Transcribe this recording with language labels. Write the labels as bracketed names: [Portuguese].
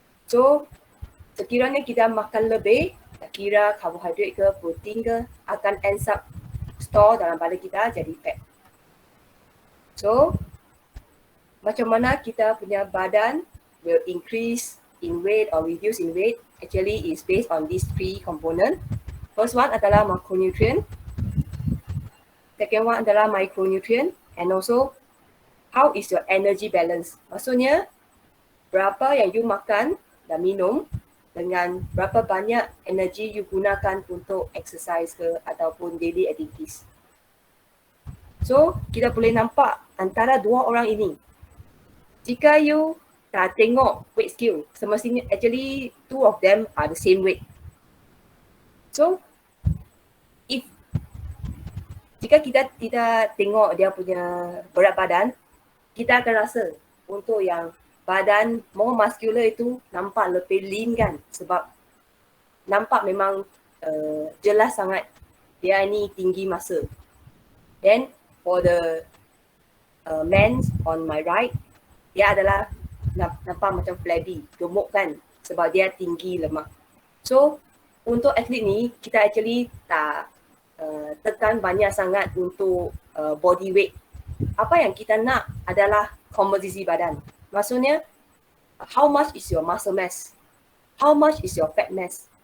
[Malay] So, sekiranya kita makan lebih, tak kira karbohidrat ke protein ke, akan [English] end up store [Malay] dalam badan kita jadi fat. [English] So, [Malay] macam mana kita punya badan [English] will increase in weight or reduce in weight actually is based on these three components. First one adalah macronutrient. Second one adalah micronutrient. And also, how is your energy balance? [Malay] Maksudnya, berapa yang you makan dan minum dengan berapa banyak energi you gunakan untuk exercise ke ataupun daily activities. So, kita boleh nampak antara dua orang ini. Jika you tak tengok [English] weight scale, semestinya actually two of them are the same weight. [Malay] So, jika kita tidak tengok dia punya berat badan, kita akan rasa untuk yang badan [English] more muscular [Malay] itu nampak lebih lean kan, sebab nampak memang jelas sangat dia ni tinggi masa. [English] Then for the men on my right, [Malay] dia adalah nampak macam flabby, gemuk kan, sebab dia tinggi lemak. So untuk atlet ni kita actually tak tekan banyak sangat untuk body weight. Apa yang kita nak adalah komposisi badan. [English] Maksudnya, how much is your muscle mass? How much is your fat mass?